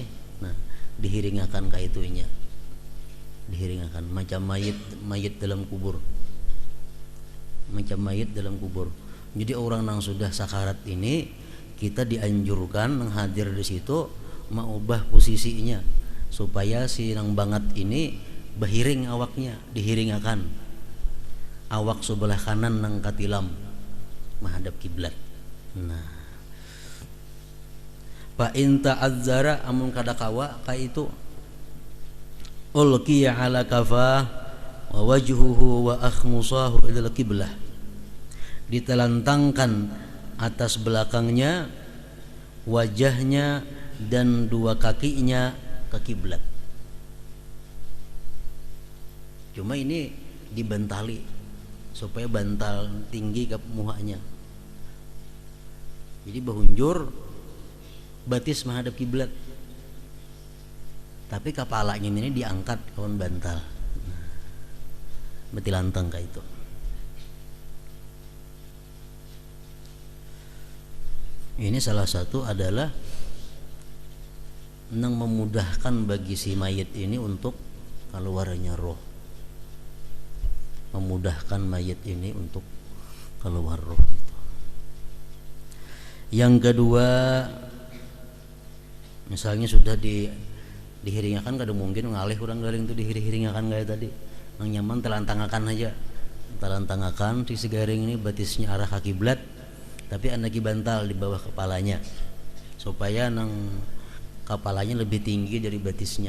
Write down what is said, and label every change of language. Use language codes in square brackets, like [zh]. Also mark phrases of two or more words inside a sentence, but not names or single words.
[bjn] Nah, dihiringakan ke itunya, dihiringakan macam mayit dalam kubur, Jadi orang yang sudah sakarat ini kita dianjurkan menghadir di situ, mengubah posisinya supaya si nang banget ini berhiring awaknya, dihiringakan awak sebelah kanan nang katilam menghadap kiblat. Nah, [ar] فإن تعذر, [bjn] amun kada kawa ka itu [ar] ألقي على قفاه ووجهه وأخمصاه إلى القبلة, [bjn] ditelantangkan atas belakangnya, wajahnya dan dua kakinya ke kiblat. Cuma ini dibentali supaya bantal tinggi ke muhanya. Jadi bahunjur batis menghadap kiblat, tapi kepalanya ini diangkat kawan bantal. Beti lantang kayak itu. [id] Ini salah satu adalah nang memudahkan bagi si mayit ini untuk keluarnya roh, memudahkan mayit ini untuk keluar roh. [bjn] Yang kedua, misalnya sudah dihiringakan, kada mungkin ngalih orang garing itu dihiringakan kayak tadi, nang nyaman telantangakan aja, telantangakan si garing ini batisnya arah ke kiblat, tapi anak bantal di bawah kepalanya supaya nang kepalanya lebih tinggi dari batisnya.